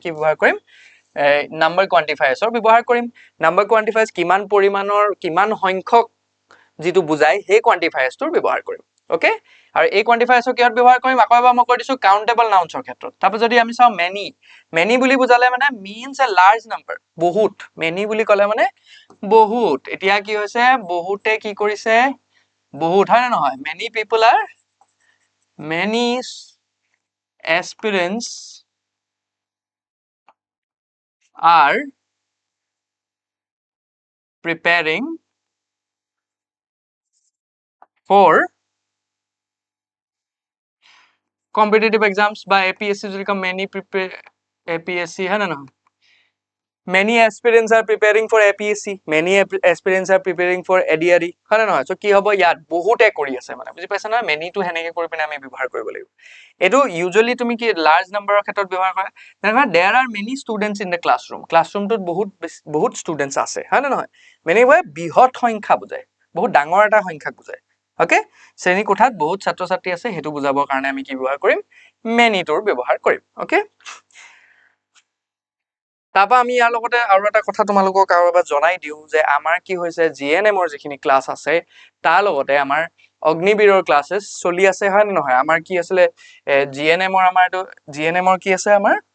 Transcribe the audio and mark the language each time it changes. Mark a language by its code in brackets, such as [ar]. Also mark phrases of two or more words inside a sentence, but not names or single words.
[as] কি ব্যৱহাৰ কৰিম [en] number quantifiers [as] ব্যৱহাৰ কৰিম [en] number quantifiers [as] কিমান পৰিমাণৰ কিমান সংখ্যক যেটো বুজাই সেই কোৱান্টিফায়াৰ্ছটোৰ ব্যৱহাৰ কৰিম ওকে আৰু এই কোৱান্টিফায়াৰ্ছৰ কিহত ব্যৱহাৰ কৰিম আকৌ এবাৰ মই কৈ দিছো [en] countable nouns [as] ক্ষেত্ৰত তাৰপৰা যদি আমি চাওঁ [en] many many [as] বুলি বুজালে মানে [en] means a large number [as] বহুত মেনি বুলি ক'লে মানে বহুত এতিয়া কি হৈছে বহুতে কি কৰিছে বহুত হয় না নহয় [en] many people are many aspirants are preparing for competitive exams by APSC [as] যদি কম [en] many prepare APSC [as] হয় না নহয় [en] many aspirants are preparing for APSC many aspirants are preparing for ADRE [as] হয় না নহয় সো কি হ'ব ইয়াত বহুতে কৰি আছে মানে বুজি পাইছা না many টো হেনেকে কৰি পিনে আমি ব্যৱহাৰ কৰিব লাগিব এটো ইউজুয়ালি তুমি কি [en] large number [as] ক্ষেত্ৰত ব্যৱহাৰ কৰা দেখা [en] there are many students in the classroom [as] টোত বহুত ষ্টুডেন্টস আছে হয় না নহয় many হয় বৃহৎ সংখ্যা বুজায় বহুত ডাঙৰ এটা সংখ্যাক বুজায় ওকে শ্ৰেণী কোঠাত বহুত ছাত্ৰ ছাত্ৰী আছে হেতু বুজাবৰ কাৰণে আমি কি ব্যৱহাৰ কৰিম many টোৰ ব্যৱহাৰ কৰিম ওকে তাপা আমি ইয়াৰ লগতে আৰু এটা কথা তোমালোকক আৰু এবাৰ জনাই দিও যে আমাৰ কি হৈছে জিএনএমৰ যিখিনি ক্লাছ আছে তাৰ লগতে আমাৰ অগ্নিবীৰৰ ক্লাसेছ চলি আছে হয় নহয় আমাৰ কি আছিল জিএনএমৰ আমাৰ এটো জিএনএমৰ কি আছে আমাৰ